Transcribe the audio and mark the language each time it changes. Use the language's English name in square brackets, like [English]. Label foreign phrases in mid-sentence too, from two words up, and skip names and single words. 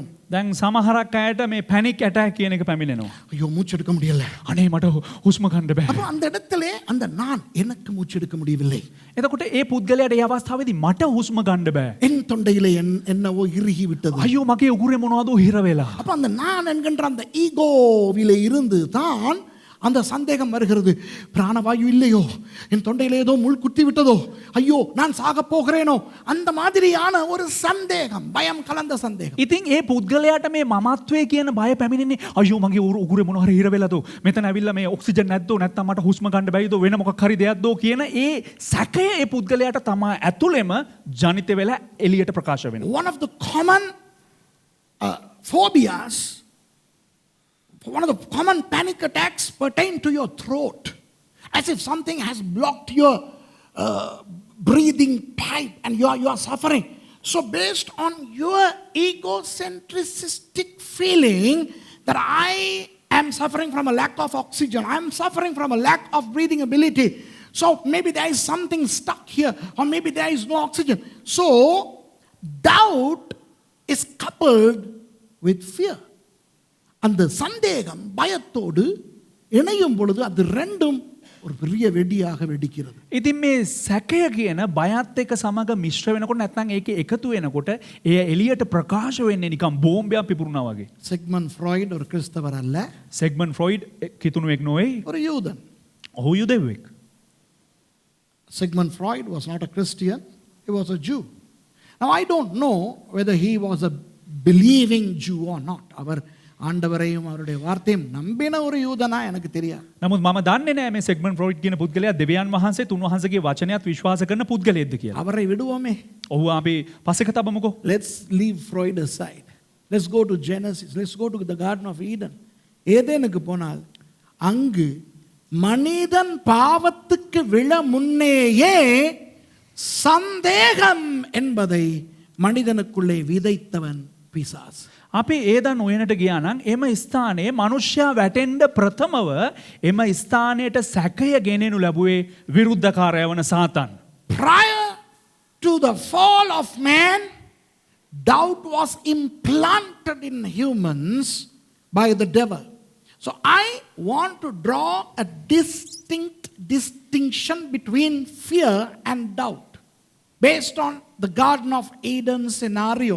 [Sinhala] දැන් සමහරක් අයට මේ [English] panic attack [Sinhala] කියන එක පැමිණෙනවා. [Tamil] ஐயோ மூச்சு எடுக்க முடியல. [Sinhala] අනේ මට හුස්ම ගන්න බෑ. [Tamil] அப்ப அந்த இடத்திலே அந்த நான் எனக்கு மூச்சு எடுக்க முடியவில்லை. [Sinhala] එතකොට ඒ පුද්ගලයාට ඒ අවස්ථාවේදී මට හුස්ම ගන්න බෑ. [Tamil] என் தொண்டையிலே என்னவோ இறுகி விட்டது. [Sinhala] අයියෝ මගේ උගුරේ මොනවද හිර වෙලා. [Tamil] அப்ப அந்த நான் என்கின்ற அந்த ஈகோவிலே இருந்து தான் அந்த சந்தேகம் வருகிறது. பிராணவாயு இல்லையோ, என் தொண்டையிலே ஏதோ முள் குத்தி விட்டதோ, ஐயோ நான் சாக போகிறேனோ, அந்த மாதிரியான ஒரு சந்தேகம், பயம் கலந்த சந்தேகம். [Sinhala] ඉතින් ඒ පුද්ගලයාට මේ මමත්වයේ කියන බය පැමිණෙන්නේ අයියෝ මගේ උගුරේ මොන හරි හිර වෙලාද, මෙතන ඇවිල්ලා මේ ඔක්සිජන් නැද්දෝ, නැත්නම් මට හුස්ම ගන්න බැයිද, වෙන මොකක් හරි දෙයක්දෝ කියන ඒ සැකය ඒ පුද්ගලයාට තමයි ඇතුළෙම ජනිත වෙලා එළියට ප්‍රකාශ වෙනවා. [English] One of the common phobias, one of the common panic attacks pertain to your throat, as if something has blocked your breathing pipe and you are suffering. So based on your egocentric feeling that I am suffering from a lack of oxygen, I am suffering from a lack of breathing ability, so maybe there is something stuck here, or maybe there is no oxygen. So doubt is coupled with fear. [Tamil] அந்த சந்தேகம் பயத்தோடு இணையும் பொழுது அது ரெண்டும் ஒரு பெரிய வெடியாக வெடிக்கிறது. [Sinhala] ඉතින් මේ සැකය කියන බයත් එක්ක සමග මිශ්‍ර වෙනකොට නැත්නම් ඒකේ එකතු වෙනකොට එය එළියට ප්‍රකාශ වෙන්නේ නිකන් බෝම්බයක් පිපුරුනා වගේ. [Tamil] சிக்மண்ட் ஃப்ராய்ட் ஒரு கிறிஸ்தவர் அல்ல. [Sinhala] සිග්මන්ඩ් ෆ්‍රොයිඩ් කිතුණුවෙක් නොවේ. [Tamil] ஒரு யூதன். [Sinhala] ඔහු යුදෙව්වෙක්. [English] Sigmund Freud was not a Christian, he was a Jew. Now I don't know whether he was a believing Jew or not. [Tamil] அவர் ஆண்டவரையும் அவருடைய வார்த்தையும் நம்பின ஒரு யூதனா எனக்கு தெரியாது. [Sinhala] නමුත් මම දන්නේ නැහැ මේ සිග්මන්ඩ් ෆ්‍රොයිඩ් කියන පුද්ගලයා දෙවියන් වහන්සේ තුන්වහන්සේගේ වචනයත් විශ්වාස කරන පුද්ගලයෙක්ද කියලා. [Tamil] அவரை விடுவோமே. [Sinhala] ඔහු අපි පස්සෙක තබමුකෝ. [English] Let's leave Freud aside. Let's go to Genesis. Let's go to the Garden of Eden. [Tamil] ஏதேனுக்கு போனால் அங்கு மனிதன் பாவத்துக்கு விழ முன்னேயே சந்தேகம் என்பதை மனிதனுக்குள்ளே விதைத்தவன் பிசாசு. [Sinhala] අපි ඒදන් උයනට ගියා නම් එම ස්ථානයේ මිනිසයා වැටෙන්න ප්‍රථමව එම ස්ථානයට සැකය ගෙනෙනු ලැබුවේ විරුද්ධකාරය වන සාතන්. [English] Prior to the fall of man, doubt was implanted in humans by the devil. So I want to draw a distinction between fear and doubt based on the Garden of Eden scenario.